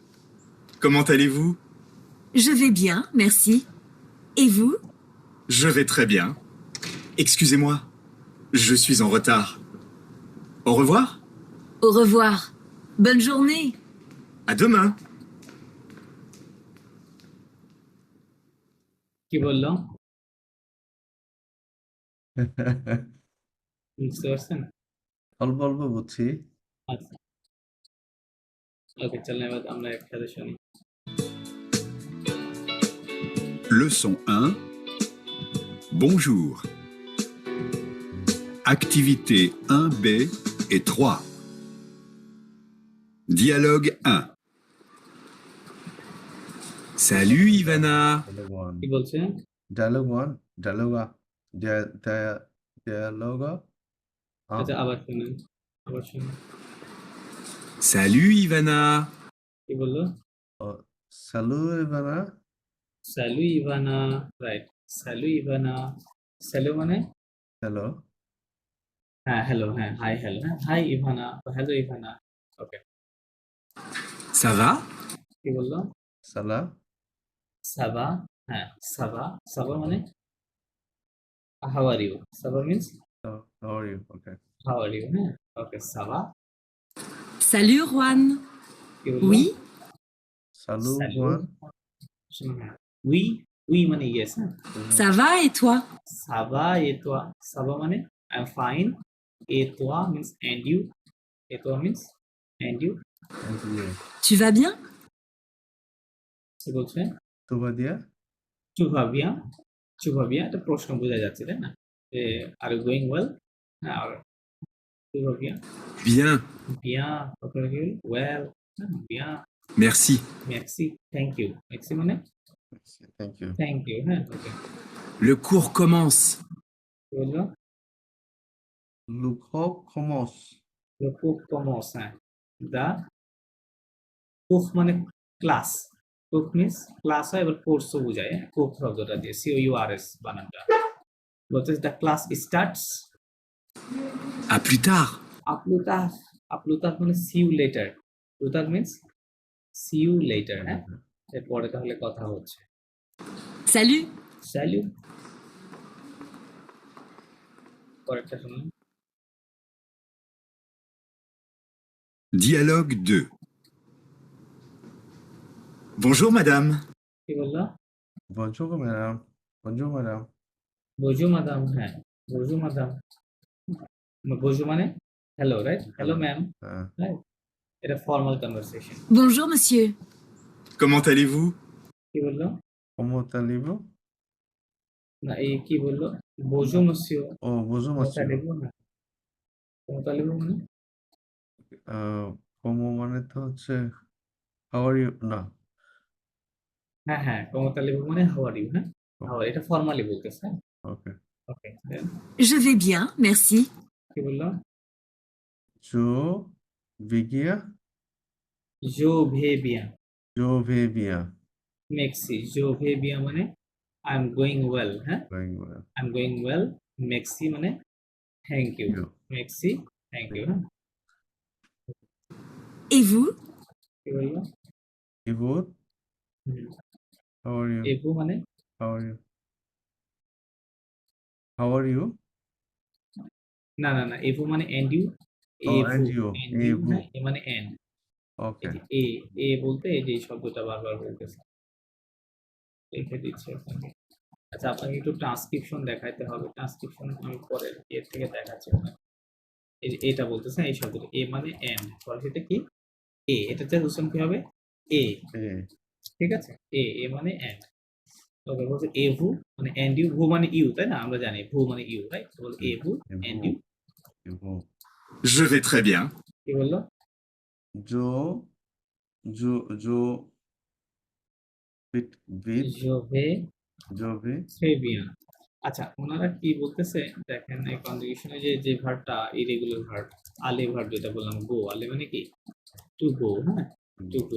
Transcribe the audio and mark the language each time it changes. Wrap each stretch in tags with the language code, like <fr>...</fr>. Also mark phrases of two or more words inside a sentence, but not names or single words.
<fr>comment allez-vous? Je vais bien, merci. Et vous? Je vais très bien. Excusez-moi, je suis en retard. Au revoir, Au revoir. Bonne journée. à demain.</fr> <bn>কি বললাম বুঝতে পারছেন? অল্প অল্প বুঝছি। আচ্ছা, ওকে, চলেন এবার আমরা একসাথে শুনি।</bn> <fr>Leçon 1. Bonjour. Activité 1B et 3. Dialogue 1. Salut Ivana. Dialogue 1.</fr> <bn>কি বলছে?</bn> <fr>Dialogue 1. Dialogue. Dialogue.</fr> <bn>আচ্ছা, আবার শুনেন, আবার শুনেন।</bn> <fr>Salut Ivana.</fr> <bn>কি বললো?</bn> <fr>Salut Ivana. Salut Ivana,</fr> <bn>রাইট।</bn> <fr>Salut Ivana,</fr> <bn>স্যালু মানে</bn> <en>Hello.</en> <bn>হ্যাঁ হ্যালো, হ্যাঁ</bn> <en>hi hello,</en> <bn>হ্যাঁ হাই ইভানা, হ্যালো ইভানা। ওকে,</bn> <fr>Ça va?</fr> <bn>কি বললো?</bn> <fr>Salah.</fr> <bn>সাবা, হ্যাঁ সাবা, সাবা মানে</bn> <en>how are you,</en> <bn>সাবা মিন্স</bn> <en>How are you? Okay. how are you,</en> <bn>হ্যাঁ ওকে সাবা।</bn> <fr>Salut Juan.</fr> <bn>কি বললো?</bn> <fr>Oui, Salut Salut. Juan.</fr> <bn>উই, উই মানে ইয়েস, হ্যাঁ।</bn> <fr>ça va et toi? ça va et toi,</fr> <bn>সাবা মানে</bn> <en>I am fine,</en> <bn>এতোয়া</bn> <en>means and you,</en> <bn>এতোয়া</bn> <en>means and you. And you.</en> <fr>Tu vas bien?</fr> <bn>কি বলছে?</bn> <fr>Tu vas bien?</fr> <bn>চুভাবিয়া, চুভাবিয়া একটা প্রশ্ন বোঝা যাচ্ছে, তাই না? যে</bn> <en>are you going well,</en> <bn>হ্যাঁ আর চুভাবিয়া,</bn> <fr>Bien,</fr> <bn>বিয়া,</bn> <en>okay well,</en> <bn>বিয়া,</bn> <fr>merci.</fr> <bn>মেক্সি,</bn> <en>thank you,</en> <bn>মেক্সি মানে</bn> <en>Thank you. thank you,</en> <bn>হ্যাঁ ওকে।</bn> <fr>Le cours commence.</fr> <bn>কি বললো?</bn> <fr>Le cours commence. Le cours commence,</fr> <bn>হ্যাঁ। দা কুক মানে ক্লাস, কুক</bn> <en>means class</en> <bn>হয়, এবার কোর্সও বোঝায়, হ্যাঁ কুক শব্দটা দিয়ে COURS বানানটা। বলতে</bn> <en>the class starts.</en> <fr>À plus tard.</fr> <bn>আপলুতাহ, আপলুতাহ মানে</bn> <en>see you later,</en> <bn>লুতাহ</bn> <en>means see you later,</en> <bn>হ্যাঁ। এরপরে তাহলে কথা হচ্ছে।</bn> <fr>Salut.</fr> <bn>স্যালু, পরেরটা শুনুন।</bn> <fr>Dialogue 2. Bonjour madame,</fr> <bn>কি বললো?</bn> <fr>Bonjour madame. Bonjour madame. bonjour madame,</fr> <bn>হ্যাঁ</bn> <fr>bonjour madame,</fr> <bn>বজু মানে হ্যালো, রাইট?</bn> <en>hello ma'am, right?</en> <bn>এটা</bn> <en>formal conversation.</en> <fr>Bonjour monsieur. comment allez-vous?</fr> <bn>কি বললো?</bn> <fr>Comment allez-vous?</fr> <bn>না, এই কি বললো?</bn> <fr>bonjour monsieur, Oh, bonjour monsieur.</fr> <bn>মোতালেবু না, মোতালেবু মানে Como মানে তো হচ্ছে</bn> <en>how are you?</en> <bn>না. হ্যাঁ হ্যাঁ, কমতালেবু মানে</bn> <en>how are you,</en> <bn>হ্যাঁ হাউ, এটা ফর্মালি বলতেছে, হ্যাঁ Okay. ওকে।</bn> <fr>Je vais bien, merci.</fr> <bn>কি বললো?</bn> <fr>Je vais bien. Je vais bien, Je vais bien.</fr> <bn>মেক্সি,</bn> <fr>Je vais bien</fr> <bn>মানে</bn> <en>I am going well,</en> <bn>হ্যাঁ</bn> <en>Going well. I am going well.</en> <bn>মেক্সি মানে</bn> <en>thank you,</en> <bn>You. মেক্সি</bn> <en>thank you,</en> <bn>হ্যাঁ।</bn> <fr>Et vous?</fr> <bn>কি বললো?</bn> <fr>Et vous?</fr> <bn>হুম,</bn> <en>How are you?</en> <bn>এবু মানে</bn> <en>How are you? How are you?</en> <bn>না না না, এবু মানে</bn> <en>and you, Oh, and you. and you, Ebu.</en> <bn>হ্যাঁ এ মানে এন্ড। এই Okay. যে এ, এ বলতে এই যে এই শব্দটা বারবার বলতেছে, লিখে দিচ্ছি আপনাকে। আচ্ছা, আপনাকে একটু ট্রান্সক্রিপশন দেখাইতে হবে। ট্রান্সক্রিপশন আমি পরের এর থেকে দেখাচ্ছি আপনাকে। এই যে এটা বলতেছে এই শব্দটা এ মানে এন্ড, ফরাসিতে কি এ, এটা যে উচ্চারণ কি হবে এ, এ ঠিক আছে, এ এ মানে এন্ড। ওকে, বলছে</bn> <fr>et vous</fr> <bn>মানে</bn> <en>and you,</en> <bn>ভু মানে ইউ, তাই না, আমরা জানি ভু মানে ইউ, রাইট? তো বলছে</bn> <fr>et vous</fr> <en>and you.</en> <bn>এবং</bn> <fr>Je vais très bien.</fr> <bn>কি বললো? জো জো জো বিট বিট জোভে জোভি ট্রেভিয়া। আচ্ছা, ওনারা কি বলতেছে দেখেন, এই কনজুগেশনে যে ভার্বটা</bn> <en>irregular verb,</en> <bn>আলে ভার্ব যেটা বললাম, গো, আলে মানে কি</bn> <en>to go,</en> <bn>হ্যাঁ,</bn> <en>to go.</en>